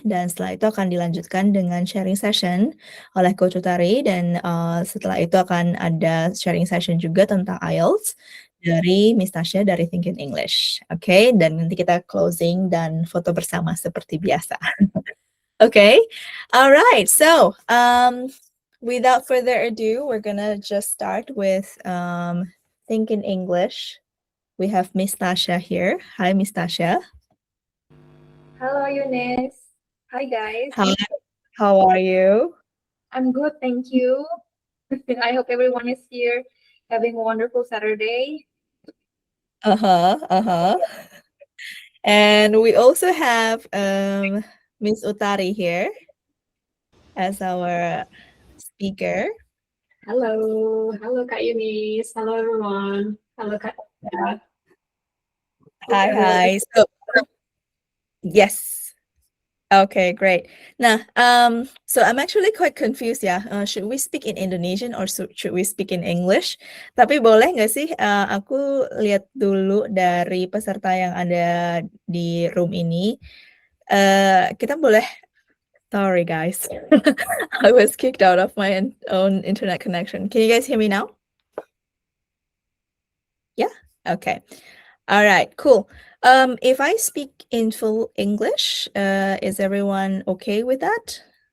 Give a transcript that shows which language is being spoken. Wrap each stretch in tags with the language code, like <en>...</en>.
<id>Dan setelah itu akan dilanjutkan dengan sharing session oleh Coach Utari. Dan setelah itu akan ada sharing session juga tentang IELTS dari Miss Tasha dari Think in English. Oke, dan nanti kita closing dan foto bersama seperti biasa.</id> <en>Okay, all right. So, without further ado, we're gonna just start with Think in English. We have Miss Tasha here. Hi, Miss Tasha. Hello, Yunis. Hi, guys. Hi. How are you? I'm good, thank you. I hope everyone is here having a wonderful Saturday. Uh-huh. And we also have Miss Utari here as our speaker.</en> <id>Halo Kak Yunis, halo everyone, halo Kak.</id> <en>Hi. So, yes. Okay, great. Nah, so I'm actually quite confused ya. Should we speak in Indonesian or should we speak in English?</en> <id>Tapi boleh nggak sih aku lihat dulu dari peserta yang ada di room ini. Kita boleh,</id> <en>sorry guys, I was kicked out of my own internet connection. Can you guys hear me now? Yeah? Okay. All right, cool. If I speak in full English, is everyone okay with that?</en>